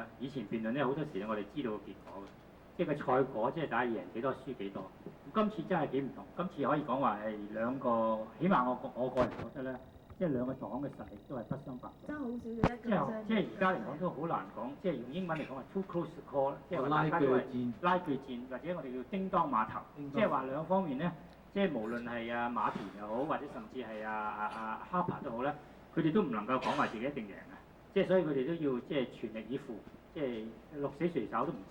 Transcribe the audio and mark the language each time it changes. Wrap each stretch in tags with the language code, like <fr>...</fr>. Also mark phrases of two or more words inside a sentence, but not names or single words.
<yue>以前辯論咧好多時咧我哋知道個結果嘅，即係個賽果，即係大家贏幾多輸幾多。咁今次真係幾唔同，今次可以講話係兩個，起碼我個人覺得咧。即係2個黨嘅實力都係不相伯仲，爭好少嘅1%。即係而家嚟講都好難講，即係用英文嚟講係</yue> <en>too close to call，</en> <yue>即係話拉大家都係鋸拉鋸戰，或者我哋叫叮當馬頭，即係話兩方面咧，即係無論係馬田又好，或者甚至係哈珀都好咧，佢哋都唔能夠講話自己一定贏嘅，即係所以佢哋都要即係全力以赴，即係鹿死誰手都唔知。</yue>